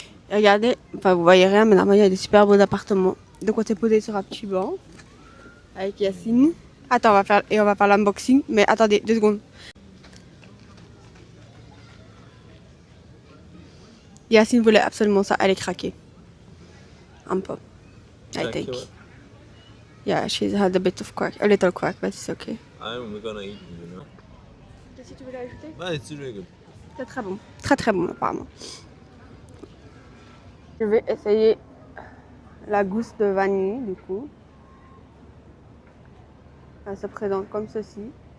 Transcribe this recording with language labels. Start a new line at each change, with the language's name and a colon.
French: Et regardez, enfin vous voyez rien, mais normalement il y a des super beaux appartements. Donc on s'est posé sur un petit banc avec Yacine. Attends, on va faire l'unboxing. Mais attendez, 2 secondes. Yacine voulait absolument ça, elle est craquée. Un peu.
English: I think. Yeah, she's had a bit of crack, a little crack, but it's okay. We're gonna eat, you know.
French: Si tu veux l'ajouter?
English: But it's really good.
French: C'est très bon. Très très bon apparemment. Je vais essayer la gousse de vanille du coup. Elle se présente comme ceci.